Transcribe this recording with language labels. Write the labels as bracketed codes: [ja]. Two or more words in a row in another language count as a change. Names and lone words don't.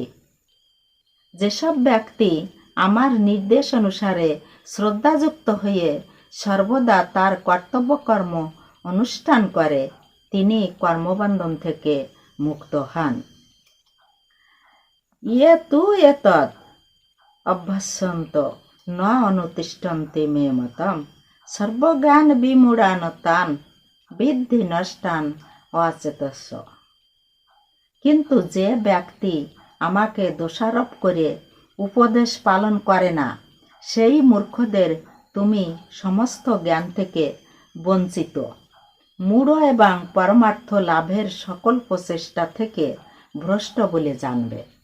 [bn] যেসব ব্যক্তি আমার নির্দেশ অনুসারে শ্রদ্ধাযুক্ত হয়ে সর্বদা তার কর্তব্য কর্ম অনুষ্ঠান করে তিনি কর্মবন্ধন থেকে মুক্ত হন। [sa] ইয়ে তু এতৎ অভ্যাসন্ত ন অনুতিষ্ঠন্তি মে মতম সর্বজ্ঞান বিমূঢ়ান তান বিদ্ধি নষ্টান অচেতস্য। [bn] কিন্তু যে ব্যক্তি আমাকে দোষারোপ করে উপদেশ পালন করে না, সেই মূর্খদের তুমি সমস্ত জ্ঞান থেকে বঞ্চিত, মূঢ় এবং পরমার্থ লাভের সকল প্রচেষ্টা থেকে ভ্রষ্ট বলে জানবে।